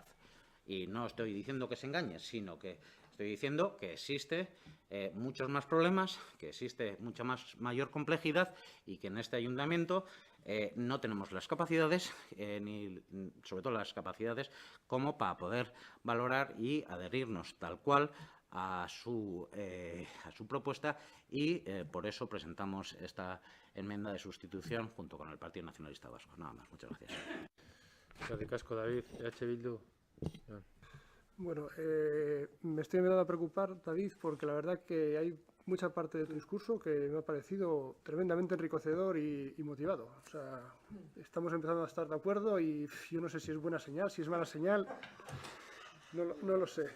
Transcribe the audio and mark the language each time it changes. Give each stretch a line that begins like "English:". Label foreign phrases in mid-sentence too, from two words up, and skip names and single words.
Spanish: Y no estoy diciendo que se engañe, sino que estoy diciendo que existe muchos más problemas, que existe mucha mayor complejidad y que en este ayuntamiento no tenemos las capacidades, ni sobre todo las capacidades, como para poder valorar y adherirnos tal cual a su propuesta y por eso presentamos esta enmienda de sustitución junto con el Partido Nacionalista Vasco. Nada más, muchas gracias.
Basque: Eskerrik asko, David. Bildu.
Spanish: Bueno, me estoy empezando a preocupar, David, porque la verdad que hay mucha parte de tu discurso que me ha parecido tremendamente enriquecedor y motivado. O sea, estamos empezando a estar de acuerdo y yo no sé si es buena señal, si es mala señal, no lo sé.